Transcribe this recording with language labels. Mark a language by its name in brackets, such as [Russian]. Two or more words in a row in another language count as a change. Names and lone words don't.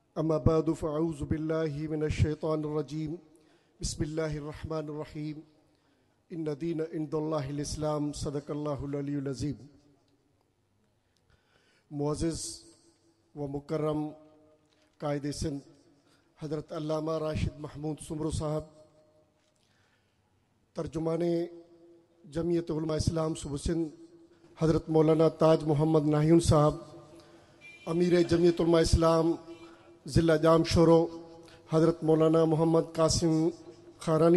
[Arabic] أما بعد فأعوذ بالله من الشيطان الرجيم بسم الله الرحمن الرحيم إن الدين عند الله الإسلام صدق الله العلي العظيم. [Urdu] معزز و مکرم قائد سندھ حضرت علامہ راشد محمود سومرو صاحب، ترجمان جمعیت علماء اسلام صوبہ سندھ حضرت مولانا تاج محمد ناہیون صاحب، امیر جمعیت علماء اسلام ضلع جام شورو حضرت مولانا محمد قاسم خارانی